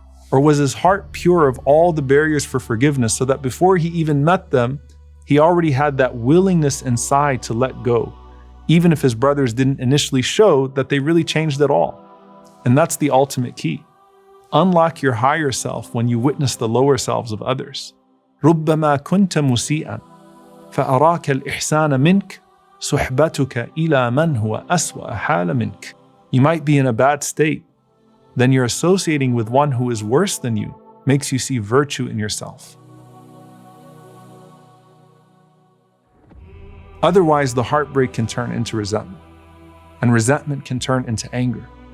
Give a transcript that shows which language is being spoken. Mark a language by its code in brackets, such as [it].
[en] Or was his heart pure of all the barriers for forgiveness so that before he even met them, he already had that willingness inside to let go, even if his brothers didn't initially show that they really changed at all? And that's the ultimate key. Unlock your higher self when you witness the lower selves of others. [ar] رُبَّمَا كُنْتَ مُسِيئًا فأراك الإحسان منك صحبتك إلى من هو أسوأ حال منك. [en] You might be in a bad state, then you're associating with one who is worse than you makes you see virtue in yourself. Otherwise, the heartbreak can turn into resentment, and resentment can turn into anger.